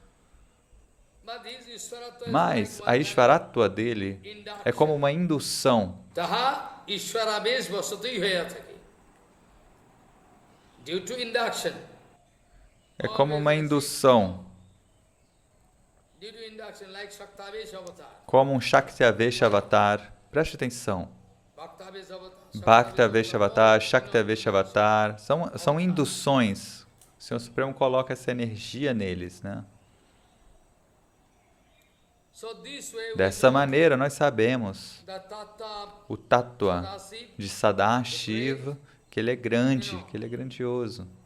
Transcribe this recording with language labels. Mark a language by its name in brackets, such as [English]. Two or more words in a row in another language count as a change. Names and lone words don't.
[Portuguese] Mas a Ishvaratva dele é como uma indução. É como uma indução. Como um [Sanskrit] शक्ति-आवेश अवतार. [Portuguese] Preste atenção. [Sanskrit] भक्ति-आवेश अवतार, शक्ति-आवेश अवतार. [Portuguese] São induções. O Senhor Supremo coloca essa energia neles, né? Dessa maneira, nós sabemos o Tattva de Sadashiva, que ele é grande, que ele é grandioso.